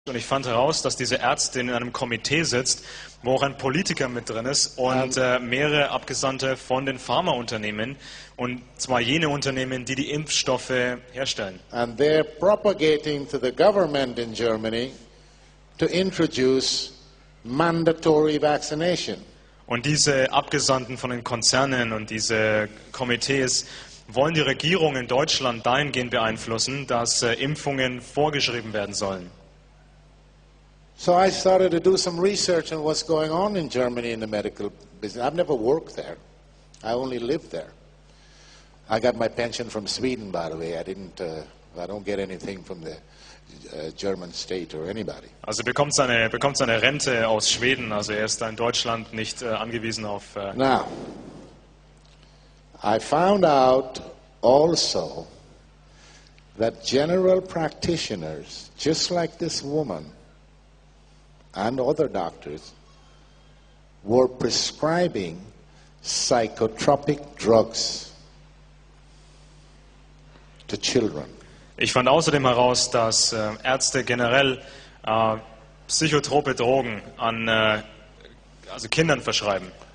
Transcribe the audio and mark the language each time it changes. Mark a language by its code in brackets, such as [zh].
[de] und ich fand heraus, dass diese Ärztin in einem Komitee sitzt, wo auch ein Politiker mit drin ist und mehrere Abgesandte von den Pharmaunternehmen, und zwar jene Unternehmen, die die Impfstoffe herstellen. [en] And they're propagating to the government in Germany to introduce mandatory vaccination. [de] Und diese Abgesandten von den Konzernen und diese Komitees wollen die Regierung in Deutschland dahingehend beeinflussen, dass Impfungen vorgeschrieben werden sollen. [en] So I started to do some research on what's going on in Germany in the medical business. I've never worked there. I only lived there. I got my pension from Sweden, by the way. I don't get anything from the German state or anybody. [de] Also bekommt seine Rente aus Schweden. Also er ist da in Deutschland nicht angewiesen auf. [en] Now, I found out also that general practitioners, just like this woman and other doctors, were prescribing psychotropic drugs to children. [de] Ich fand außerdem heraus, dass Ärzte generell psychotrope Drogen an also Kindern verschreiben.